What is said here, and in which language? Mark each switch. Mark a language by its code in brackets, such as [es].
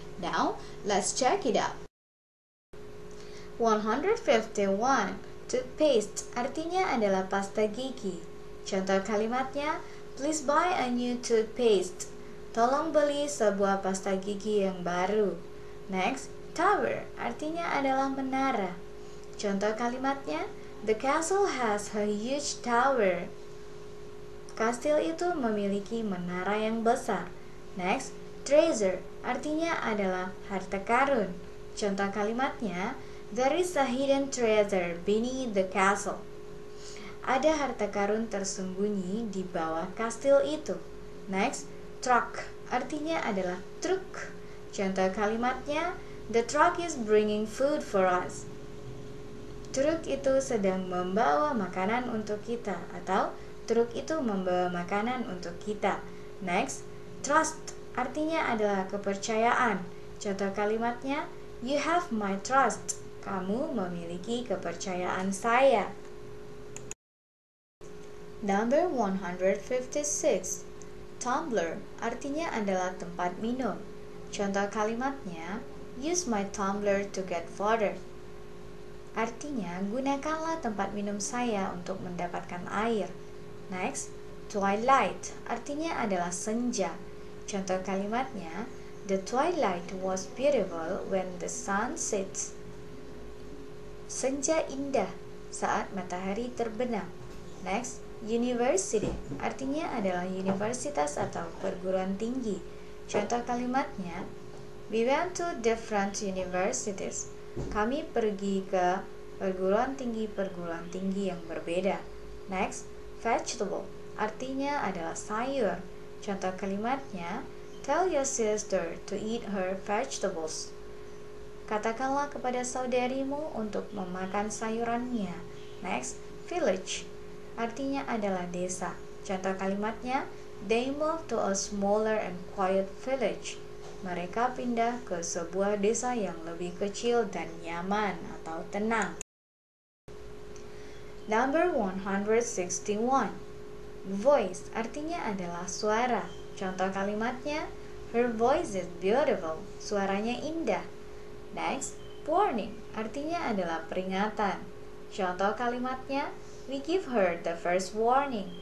[en] Now, let's check it out. 151. [id] Toothpaste artinya adalah pasta gigi. Contoh kalimatnya, [en] please buy a new toothpaste. [id] Tolong beli sebuah pasta gigi yang baru. Next, tower artinya adalah menara. Contoh kalimatnya, [en] the castle has a huge tower. [id] Kastil itu memiliki menara yang besar. Next, treasure artinya adalah harta karun. Contoh kalimatnya, [en] there is a hidden treasure beneath the castle. [id] Ada harta karun tersembunyi di bawah kastil itu. Next, truck artinya adalah truk. Contoh kalimatnya, [en] the truck is bringing food for us. [id] Truk itu sedang membawa makanan untuk kita, atau truk itu membawa makanan untuk kita. Next, trust artinya adalah kepercayaan. Contoh kalimatnya, [en] you have my trust. [id] Kamu memiliki kepercayaan saya. [en] Number 156. [id] Tumbler artinya adalah tempat minum. Contoh kalimatnya, [en] use my tumbler to get water. [id] Artinya, gunakanlah tempat minum saya untuk mendapatkan air. Next, twilight artinya adalah senja. Contoh kalimatnya, [en] the twilight was beautiful when the sun sets. [id] Senja indah saat matahari terbenam. Next, university artinya adalah universitas atau perguruan tinggi. Contoh kalimatnya, [en] we went to different universities. [id] Kami pergi ke perguruan tinggi yang berbeda. Next, vegetable artinya adalah sayur. Contoh kalimatnya, [en] tell your sister to eat her vegetables. [id] Katakanlah kepada saudarimu untuk memakan sayurannya. Next, village artinya adalah desa. Contoh kalimatnya, [en] they moved to a smaller and quiet village. [id] Mereka pindah ke sebuah desa yang lebih kecil dan nyaman atau tenang. [en] Number 161. [id] Voice artinya adalah suara. Contoh kalimatnya, [en] her voice is beautiful. [id] Suaranya indah. Next, warning artinya adalah peringatan. Contoh kalimatnya, [en] we give her the first warning.